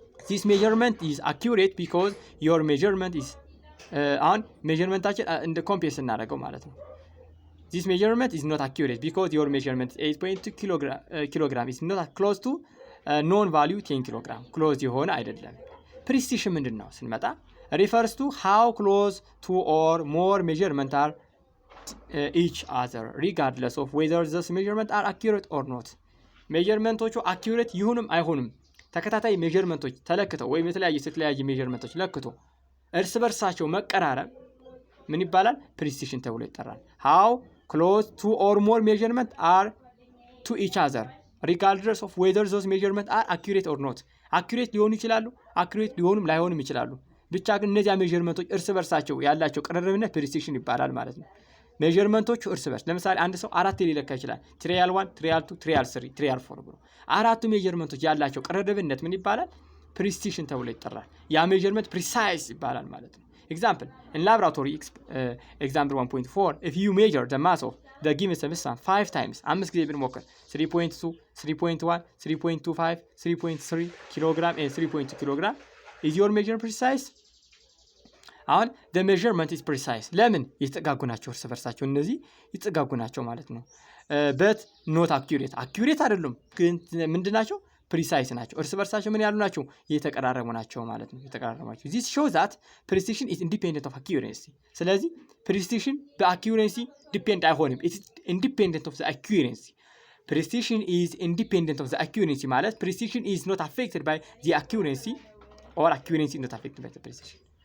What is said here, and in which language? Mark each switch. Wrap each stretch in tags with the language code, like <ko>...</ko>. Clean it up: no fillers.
<en>this measurement is accurate because your measurement is</en> <am>አሁን measurementታችን እንደ ኮምፔር ስናደርገው ማለት ነው።</am> <en>this measurement is not accurate because your measurement is 8.2 kilogram is not close to known value 10 kilogram</en> <am>close የሆነ አይደለም።</am> <en>precision ምንድነው ስንመጣ refers to how close two or more measurements are each other regardless of whether those measurements are accurate or not.</en> <am>measurementዎቹ accurate ይሁንም አይሆንም ተከታታይ measurementዎች ተለክተው ወይም የተለያየ measurementዎች ለክቶ እርስ በርሳቸው መቀራረብ ምን ይባላል? precision ተብሎ ይጠራል።</am> <en>how close two or more measurements are to each other regardless of whether those measurements are accurate or not.</en> <am>accurate ሊሆኑ ይችላሉ፣ accurate ሊሆኑም ላይሆኑም ይችላሉ። ብቻ ግን እነዚያ measurementዎች እርስ በርሳቸው ያላቸው ቅርርብነት precision ይባላል ማለት ነው። measurementዎቹ እርስ በርስ ለምሳሌ አንድ ሰው 4 ሊለካ ይችላል። trial 1 trial 2 trial 3 trial 4 ብሎ አራቱ measurementዎች ያላቸው ቅርርብነት ምን ይባላል? precision ተብሎ ይጠራል። ያ measurement precise ይባላል ማለት ነው።</am> <en>example in laboratory example 1.4 if you measure the mass of the given substance 5 times</en> <am>5 ጊዜ ብንሞክር</am> <en>3.2 3.1 3.25 3.3 kilogram and 3.2 kilogram is your measurement precise?</en> <am>አሁን</am> <en>the measurement is precise</en> <am>ለምን የተጠጋጉ ናቸው እርስ በርሳቸው እነዚህ የተጠጋጉ ናቸው ማለት ነው።</am> <en>but not accurate</en> <am>አይደሉም ግን ምንድናቸው? precise ናቸው። እርስ በርሳቸው ምን ያሉ ናቸው? የተቀራረቡ ናቸው ማለት ነው። የተቀራረቡ ናቸው።</am> <en>this shows that precision is independent of accuracy።</en> <am>ስለዚህ precision በaccuracy depend አይሆንም።</am> <en>it is independent of the accuracy። precision is independent of the accuracy ማለት precision is not affected by the accuracy or accuracy is not affected by the precision.</en>